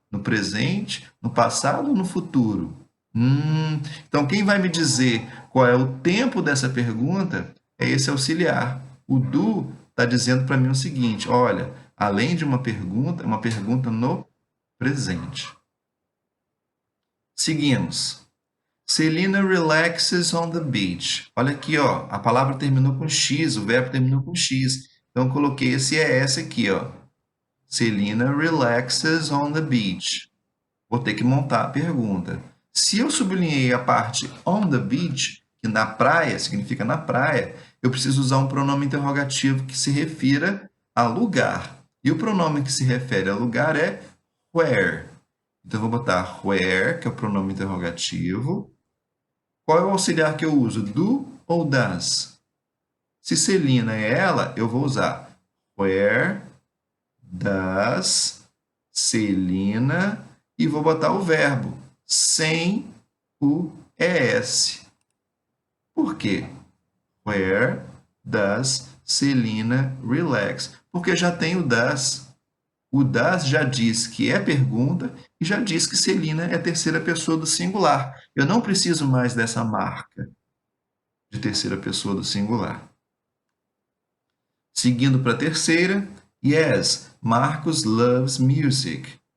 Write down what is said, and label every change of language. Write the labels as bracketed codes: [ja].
[pt] No presente, no passado ou no futuro? Então, quem vai me dizer qual é o tempo dessa pergunta é esse auxiliar. O do está dizendo para mim o seguinte: olha, além de uma pergunta, é uma pergunta no presente. Seguimos. [en] Celina relaxes on the beach. [pt] Olha aqui, ó, a palavra terminou com X, o verbo terminou com X. Então, eu coloquei esse ES aqui, ó. [en] Celina relaxes on the beach. [pt] Vou ter que montar a pergunta. Se eu sublinhei a parte [en] on the beach, [pt] que na praia significa na praia, eu preciso usar um pronome interrogativo que se refira a lugar. E o pronome que se refere a lugar é where. Então, eu vou botar where, que é o pronome interrogativo. Qual é o auxiliar que eu uso? Do ou das? Se Celina é ela, eu vou usar [en] where does Celina [pt] e vou botar o verbo sem o ES. Por quê? [en] Where does Celina relax? [pt] Porque já tem o das. O das já diz que é pergunta e já diz que Celina é a terceira pessoa do singular. Eu não preciso mais dessa marca de terceira pessoa do singular. Seguindo para a terceira, yes, [en] Marcos loves music.